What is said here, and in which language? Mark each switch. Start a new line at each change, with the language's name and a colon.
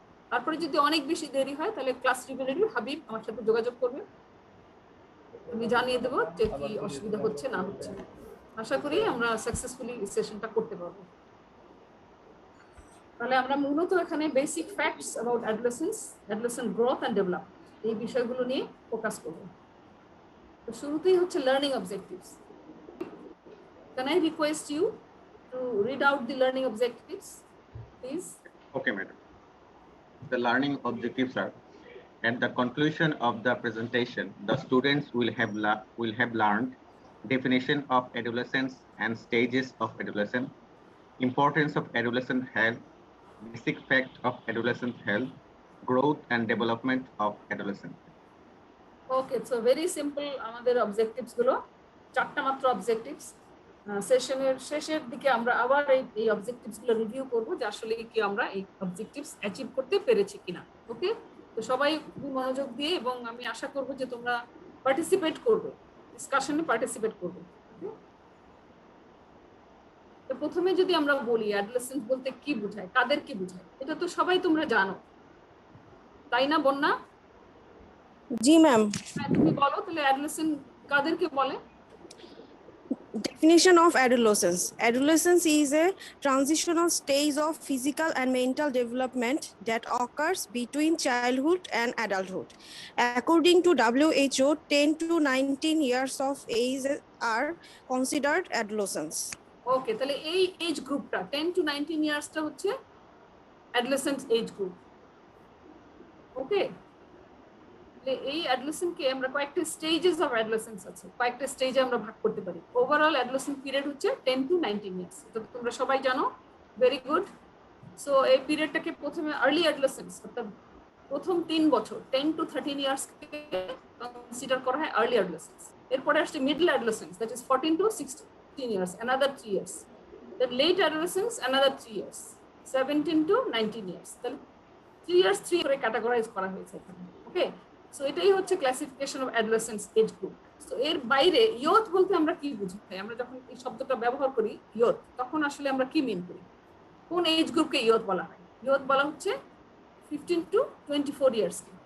Bangla: তারপরে যদি অনেক বেশি দেরি হয় তাহলে ক্লাস রিভিউ হাবিব আমার সাথে যোগাযোগ করবে, আমি জানিয়ে দেবো যে কি অসুবিধা হচ্ছে না হচ্ছে। আশা করি আমরা সাকসেসফুলি সেশনটা করতে পারবো। তাহলে আমরা মূলত এখানে basic facts about adolescence, adolescent growth and development এই বিষয়গুলো নিয়ে ফোকাস করব। তো শুরুতেই হচ্ছে learning objectives.
English: Can I request you to read out the learning objectives, please? Okay, madam. The learning objectives are: at the conclusion of the presentation, the students will have learned definition of adolescence and stages of adolescence, importance of adolescent health, basic fact of adolescent health, growth and development of adolescent. Okay, so very simple
Bangla: আমাদের
English: objectives গুলো,
Bangla: চারটা মাত্র
English: Objectives.
Bangla: সেশনের শেষের দিকে আমরা আবার এই অবজেক্টিভস গুলো রিভিউ করব যে আসলে কি আমরা এই অবজেক্টিভস অ্যাচিভ করতে পেরেছি কিনা। ওকে, তো সবাই খুব মনোযোগ দিয়ে, এবং আমি আশা করব যে তোমরা পার্টিসিপেট করবে, ডিসকাশনে পার্টিসিপেট করবে। তো প্রথমে যদি আমরা বলি অ্যাডোলেসেন্স বলতে কি বোঝায়, কাদের কি বোঝায়, এটা তো সবাই তোমরা জানো, তাই না বন্যা? জি ম্যাম। তুমি বলো তাহলে অ্যাডোলেসেন্ট কাদেরকে বলে?
English: Definition of adolescence. Adolescence is a transitional stage of physical and mental development that occurs between childhood and adulthood. According to WHO, 10 to 19 years of age are considered adolescence.
Bangla: ওকে, তাহলে এই age গ্রুপটা 10 to 19 ইয়ার্সটা হচ্ছে adolescent age group. ওকে, এই অ্যাডোলেসেন্টকে আমরা কয়েকটা stages of adolescence আছে, কয়েকটা স্টেজে আমরা ভাগ করতে পারি। ওভারঅল অ্যাডোলেসেন্ট পিরিয়ড হচ্ছে 10 to 19 ইয়ার্স, এটা তোমরা সবাই জানো।
English: Very good.
Bangla: সো এই পিরিয়ডটাকে প্রথমে আর্লি অ্যাডোলেসেন্স, অর্থাৎ প্রথম 3 বছর 10 to 13 ইয়ার্সকে কনসিডার করা হয় আর্লি অ্যাডোলেসেন্স। এরপরে আসছে
English: Middle adolescence, that is 14 to 16 years, another 3 years. Then late adolescence, another 3 years, 17 to 19 years.
Bangla: তাহলে 3 years 3 করে ক্যাটাগরাইজ করা হয়েছে এখানে। ওকে, সো এটাই হচ্ছে classification of adolescence age group. So এর বাইরে ইয়থ বলতে আমরা কি বুঝি? আমরা যখন এই শব্দটা ব্যবহার করি ইয়থ, তখন আসলে আমরা কি মিন করি? কোন এজ গ্রুপকে ইয়থ বলা হয়? ইয়থ বলা হচ্ছে 15 to 24 ইয়ার্সকে।